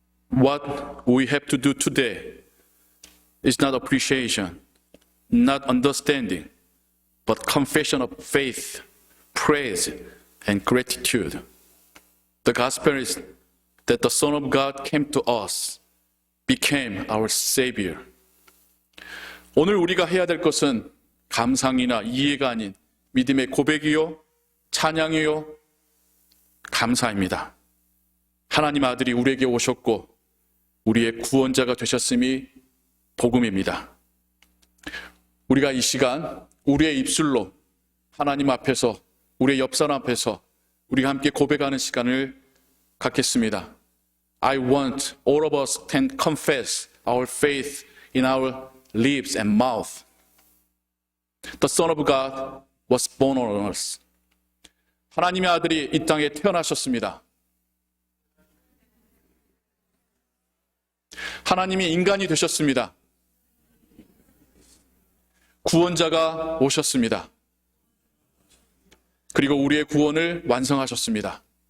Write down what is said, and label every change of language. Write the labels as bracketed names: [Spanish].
[English] What we have to do today is not appreciation, not understanding, but confession of faith, praise, and gratitude. The gospel is that the Son of God came to us, became our Savior. [Korean] 오늘 우리가 해야 될 것은 감상이나 이해가 아닌 믿음의 고백이요, 찬양이요, 감사입니다. 하나님 아들이 우리에게 오셨고 우리의 구원자가 되셨음이 복음입니다. 우리가 이 시간 우리의 입술로 하나님 앞에서 우리의 옆 사람 앞에서 우리가 함께 고백하는 시간을 갖겠습니다. [English] I want all of us can confess our faith in our lips and mouth. The Son of God was born on us. [Korean] 하나님의 아들이 이 땅에 태어나셨습니다. 하나님이 인간이 되셨습니다. 구원자가 오셨습니다. 그리고 우리의 구원을 완성하셨습니다.